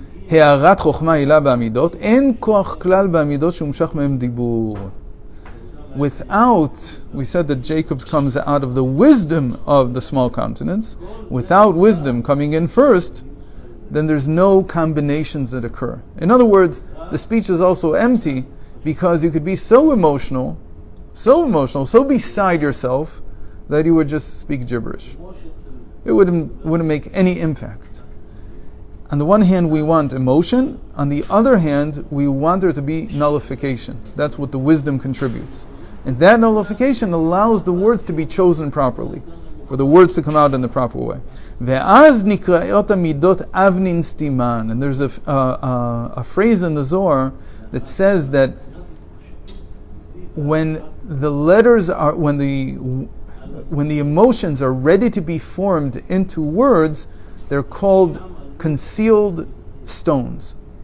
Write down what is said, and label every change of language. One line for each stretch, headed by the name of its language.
Hebrew: הערת חוכמה עילה בעמידות, אין כוח כלל בעמידות שהומשך מהם דיבור.
English: Without, we said that Jacob comes out of the wisdom of the small countenance. Without wisdom coming in first, then there's no combinations that occur. In other words, the speech is also empty because you could be so emotional, so beside yourself that you would just speak gibberish. It wouldn't make any impact. On the one hand, we want emotion. On the other hand, we want there to be nullification. That's what the wisdom contributes. And that nullification allows the words to be chosen properly, for the words to come out in the proper way.
Hebrew: ואז נקראות המידות אבנין סתימן.
English: And there's a phrase in the Zohar that says that when the letters are, when the emotions are ready to be formed into words, they're called concealed stones.